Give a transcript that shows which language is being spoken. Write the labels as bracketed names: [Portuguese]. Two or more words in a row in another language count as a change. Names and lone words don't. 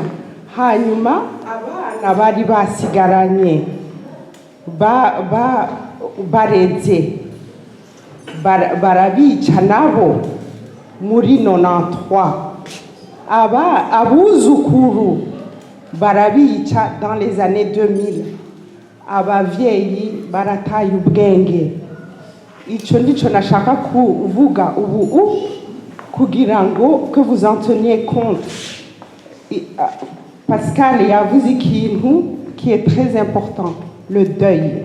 [Rundi] Hanyuma abana bari basigaranye bareze barabica nabo muri 93. Abuzukuru barabica [French] dans les années 2000. [Rundi] Abavyeyi barataye ubwenge. Ico ndico nashaka kuvuga ubu kugira ngo [French] que vous en teniez compte. [Rundi] Pascal yavuze ikintu [French] qui est très important, le deuil.